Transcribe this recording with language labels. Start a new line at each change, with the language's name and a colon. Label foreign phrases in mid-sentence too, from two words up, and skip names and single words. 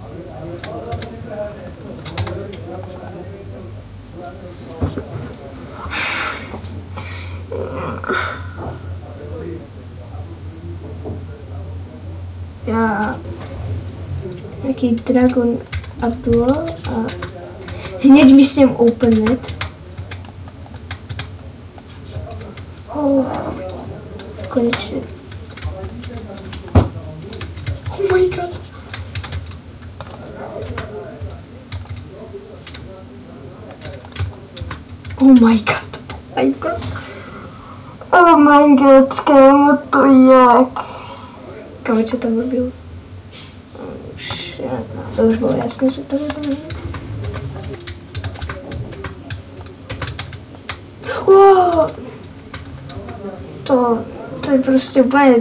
Slovak: Ja... Nejaký Dragon Abdul a... Hneď myslím OpenNet. Konečne.
English: Oh my god. Oh my god. Oh my god,
Slovak: kámo, to jak? Kámo, čo tam robil? To už bolo jasné, že to robil. To je proste úplne...